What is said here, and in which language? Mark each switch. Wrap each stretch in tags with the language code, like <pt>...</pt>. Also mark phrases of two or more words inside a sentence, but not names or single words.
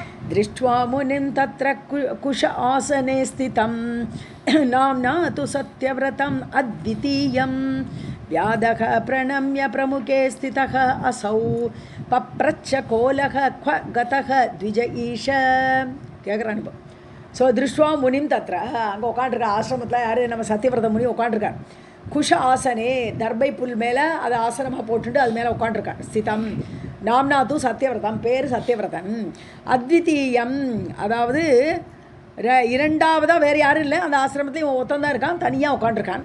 <sa>दृष्ट्वा मुनिं तत्र कुश आसने स्थितं नाम्ना तु सत्यव्रतम् अद्वितीयं व्याधः प्रणम्य प्रमुखे स्थितः असौ पप्रच्छ कोलः क्व गतः द्विज ईश</sa> <ta>கேட்குறான் இப்போ. ஸோ</ta> <sa>दृष्ट्वा मुनिं तत्र</sa> <ta>அங்கே உட்காண்டிருக்கா ஆசிரமத்தில் யார் நம்ம சத்யவிரத முனி உட்காண்டிருக்கார்.</ta> <sa>कुश आसने</sa> <ta>தர்பை புல் மேலே அதை ஆசனமாக போட்டுட்டு அது மேலே உட்காண்டிருக்கான்.</ta> <sa>स्थितं नाम्ना तु सत्यव्रतम्,</sa> <ta>பேர் சத்யவிரதன். அத்விதீயம் அதாவது இரண்டாவதாக வேறு யாரும் இல்லை, அந்த ஆசிரமத்தில் இவன் ஒத்தந்தான் இருக்கான், தனியாக உட்காண்டிருக்கான்.</ta>